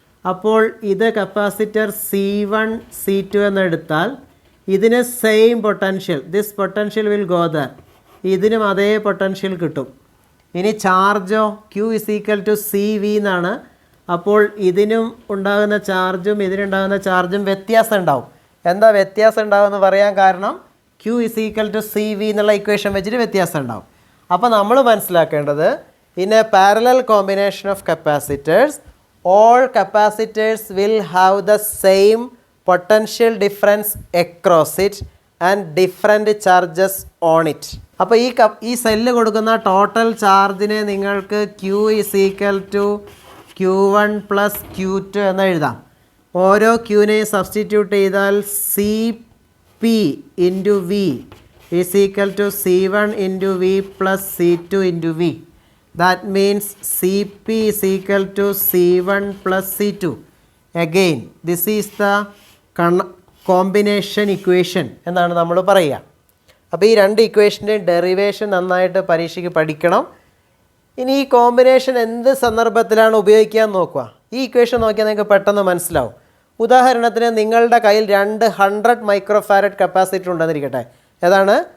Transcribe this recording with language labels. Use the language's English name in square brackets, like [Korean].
[Malayalam] അപ്പോൾ ഇത് capacitor C1 C2 എന്നെടുത്താൽ ഇതിന് same potential, [English] this potential will go there, [Malayalam] ഇതിനും അതേ പൊട്ടൻഷ്യൽ കിട്ടും. ഇനി ചാർജോ [English] Q is equal to CV [Malayalam] എന്നാണ്. അപ്പോൾ ഇതിനും ഉണ്ടാകുന്ന ചാർജും ഇതിനുണ്ടാകുന്ന ചാർജും വ്യത്യാസം ഉണ്ടാവും. എന്താ വ്യത്യാസം ഉണ്ടാവുമെന്ന് പറയാൻ കാരണം [English] Q is equal to CV [Malayalam] എന്നുള്ള ഇക്വേഷൻ വെച്ചിട്ട് വ്യത്യാസം ഉണ്ടാവും. അപ്പോൾ നമ്മൾ മനസ്സിലാക്കേണ്ടത്, [English] In a parallel combination of capacitors all capacitors will have the same potential difference across it and different charges on it. [Malayalam] അപ്പോൾ ഈ സെല്ല് കൊടുക്കുന്ന ടോട്ടൽ ചാർജിനെ നിങ്ങൾക്ക് [English] Q is equal to Q1 plus Q2 [Malayalam] എന്ന് എഴുതാം. ഓരോ Qനെയും സബ്സ്റ്റിറ്റ്യൂട്ട് ചെയ്താൽ [English] CP into V is equal to C1 into V plus C2 into V. That means CP is equal to C1 plus C2. Again, this is the combination equation [Malayalam] എന്നാണ് നമ്മൾ പറയുക. അപ്പോൾ ഈ രണ്ട് ഇക്വേഷൻ്റെ ഡെറിവേഷൻ നന്നായിട്ട് പരീക്ഷയ്ക്ക് പഠിക്കണം. ഇനി ഈ കോമ്പിനേഷൻ എന്ത് സന്ദർഭത്തിലാണ് ഉപയോഗിക്കുക എന്ന് നോക്കുക. ഈ ഇക്വേഷൻ നോക്കിയാൽ നിങ്ങൾക്ക് പെട്ടെന്ന് മനസ്സിലാവും. ഉദാഹരണത്തിന് നിങ്ങളുടെ കയ്യിൽ 100 മൈക്രോഫാരഡ് കപ്പാസിറ്റർ ഉണ്ടെന്നിരിക്കട്ടെ. ഏതാണ്?